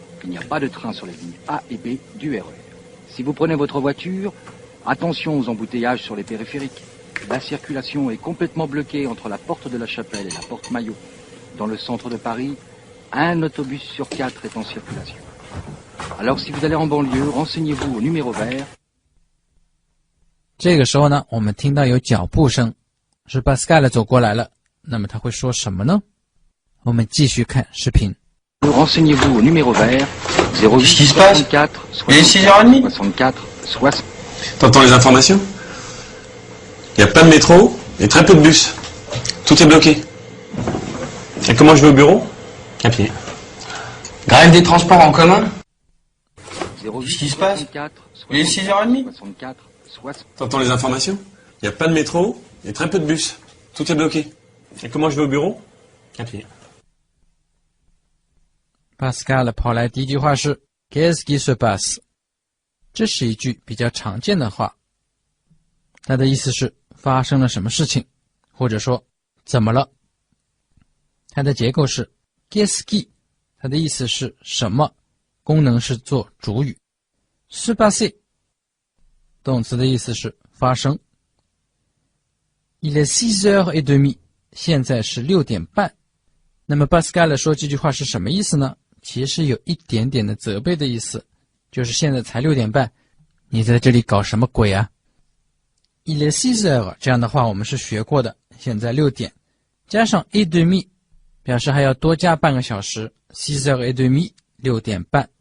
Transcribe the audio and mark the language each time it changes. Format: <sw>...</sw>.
<fr>Il n'y a pas de train sur les lignes A et B du RER. Si vous prenez votre voiture, attention aux embouteillages sur les périphériques. La circulation est complètement bloquée entre la porte de la Chapelle et la porte Maillot. Dans le centre de Paris, un autobus sur 4 est en circulation. Alors si vous allez en banlieue, renseignez-vous au numéro vert.</fr> <zh>这个时候呢，我们听到有脚步声，是 Pascal 走过来了。那么他会说什么呢？我们继续看视频。</zh> <fr>Renseignez-vous au numéro vert 08 64 64 64 60. T'entends les informations? Il n'y a pas de métro et très peu de bus. Tout est bloqué. Et comment je vais au bureau? À pied. Grève des transports en commun? Qu'est-ce qui se passe? Il est 6h30. T'entends les informations? Il n'y a pas de métro et très peu de bus. Tout est bloqué. Et comment je vais au bureau? À pied.</fr> <zh>Pascal 跑来第一句话是</zh> <fr>Qu'est-ce qui se passe？</fr> <zh>这是一句比较常见的话，它的意思是发生了什么事情，或者说怎么了。它的结构是 Qu'est-ce qui， 它的意思是什么，功能是做主语。 se passer， 动词的意思是发生。</zh> <fr>Il est 6h30，</fr> <zh>现在是6点半。那么 Pascal 说这句话是什么意思呢？其实有一点点的责备的意思，就是现在才6点半，你在这里搞什么鬼啊？</zh> <fr>Il est 6h，</fr> <zh>这样的话我们是学过的，现在6点，加上 et demi， 表示还要多加半个小时 6h30 6点半。</zh>